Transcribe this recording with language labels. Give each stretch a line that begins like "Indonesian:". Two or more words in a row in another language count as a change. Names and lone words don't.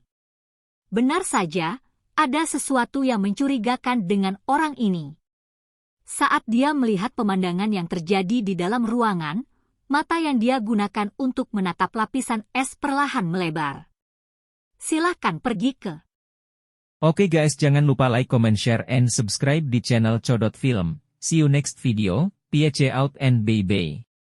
Indonesian: Benar saja, ada sesuatu yang mencurigakan dengan orang ini. Saat dia melihat pemandangan yang terjadi di dalam ruangan, mata yang dia gunakan untuk menatap lapisan es perlahan melebar. Silahkan pergi ke. Oke guys, jangan lupa
English: like, comment, share, and subscribe
Indonesian: di channel Codot Film.
English: See you next video, peace out and bye-bye.